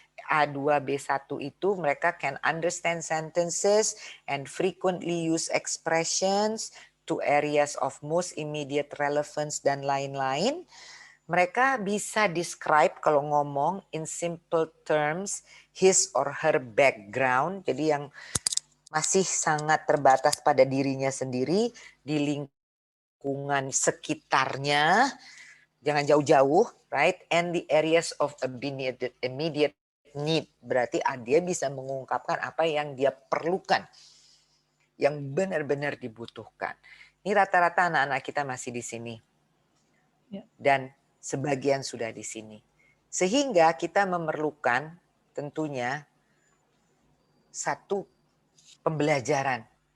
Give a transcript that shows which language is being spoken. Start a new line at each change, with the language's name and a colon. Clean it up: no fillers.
English: A2, B1 itu mereka can understand sentences and frequently use expressions to areas of most immediate relevance
Indonesian: dan lain-lain. Mereka bisa
English: describe
Indonesian: kalau ngomong
English: in simple terms his or her background.
Indonesian: Jadi yang masih sangat terbatas pada dirinya sendiri di lingkungan sekitarnya. Jangan jauh-jauh, right?
English: And the areas of immediate need.
Indonesian: Berarti dia bisa mengungkapkan apa yang dia perlukan. Yang benar-benar dibutuhkan. Ini rata-rata anak-anak kita masih di sini. Dan sebagian sudah di sini. Sehingga kita memerlukan tentunya satu pembelajaran.